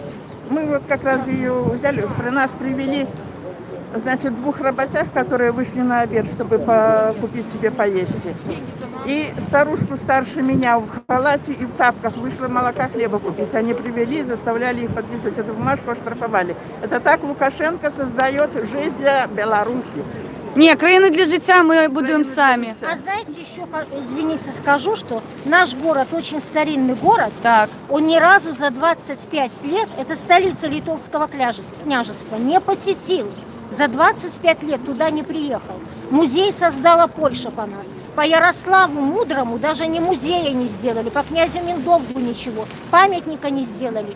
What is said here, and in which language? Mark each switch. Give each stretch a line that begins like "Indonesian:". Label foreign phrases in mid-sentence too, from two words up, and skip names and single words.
Russian: Мы вот как раз ее взяли, при нас привели, значит, 2 работяг, которые вышли на обед, чтобы купить себе поесть. И старушку старше меня в халате и в тапках вышла молока, хлеба купить. Они привели, заставляли их подписывать эту бумажку, оштрафовали. Это так Лукашенко создает жизнь для Беларуси.
Ukrainian: Ні, країни для життя ми будуємо самі.
Russian: А знаете, еще, извините, скажу, что наш город очень старинный город. Так. Он ни разу за 25 лет, это столица Литовского княжества, не посетил. За 25 лет туда не приехал. Музей создала Польша по нас. По Ярославу Мудрому даже ни музея не сделали, по князю Миндовгу ничего, памятника не сделали.